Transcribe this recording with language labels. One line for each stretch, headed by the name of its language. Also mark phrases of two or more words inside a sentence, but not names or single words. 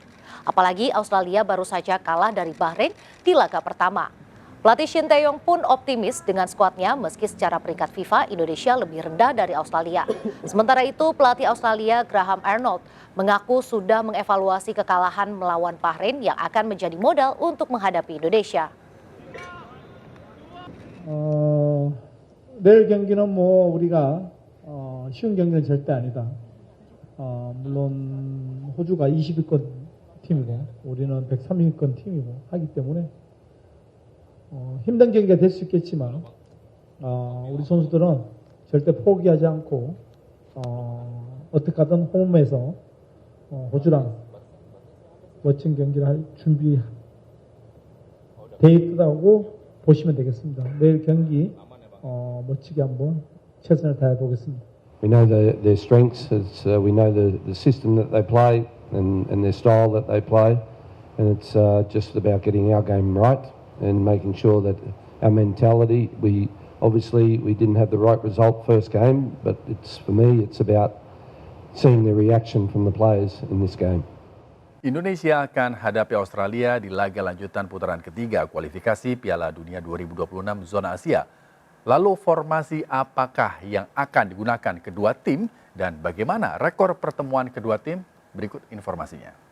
Indonesian: Apalagi Australia baru saja kalah dari Bahrain di laga pertama. Pelatih Shin Tae-yong pun optimis dengan skuadnya meski secara peringkat FIFA Indonesia lebih rendah dari Australia. Sementara itu pelatih Australia Graham Arnold mengaku sudah mengevaluasi kekalahan melawan Bahrain yang akan menjadi modal untuk menghadapi Indonesia.
Korean: 내일 경기는 우리가 쉬운 경기는 절대 아니다. 물론 호주가 20위권 팀이고 우리는 130위권 팀이고 하기 때문에 힘든 경기가 될 수 있겠지만 우리 선수들은 절대 포기하지 않고 어떻게 하든 홈에서 호주랑 멋진 경기를 할 준비 돼 있다고 보시면 되겠습니다. 내일 경기 멋지게 한번 최선을 다해 보겠습니다.
English: We know their strengths. We know the system that they play and their style that they play, and it's just about getting our game right and making sure that our mentality. We didn't have the right result first game, but for me it's about seeing the reaction from the players in this game.
Indonesian: Indonesia akan hadapi Australia di laga lanjutan putaran ketiga kualifikasi Piala Dunia 2026 zona Asia. Lalu formasi apakah yang akan digunakan kedua tim dan bagaimana rekor pertemuan kedua tim? Berikut informasinya.